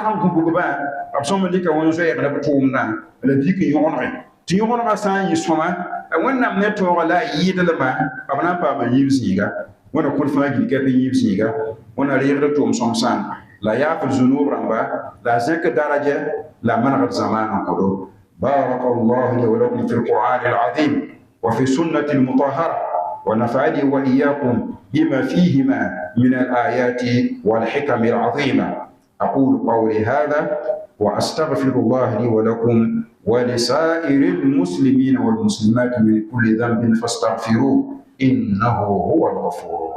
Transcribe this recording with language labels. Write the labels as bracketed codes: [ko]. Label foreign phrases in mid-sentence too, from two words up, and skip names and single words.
[mos] n gũbgbã b sõm dɩka wẽn-zoɛɛgd b tʋʋmdã la bik n yõgenege tɩ yõgenegã sã n yɩ sõma a wẽnnaam ne tõoga la a yɩɩdlmã b na n paama yĩib zĩiga wẽna kõd fãa gil kɛp yĩib zĩiga wẽna reegd tʋʋm sõmsãn la yaafd zunub rãmba la a zẽk daraja la manegd zamaan n kõdo [ar] بارك الله لي ولكم في القرآن العظيم وفي السنة المطهرة ونفعني وإياكم بما فيهما من الآيات والحكم العظيمة أقول قولي هذا وأستغفر الله لي ولكم ولسائر المسلمين والمسلمات من كل ذنب فاستغفروه إنه هو الغفور.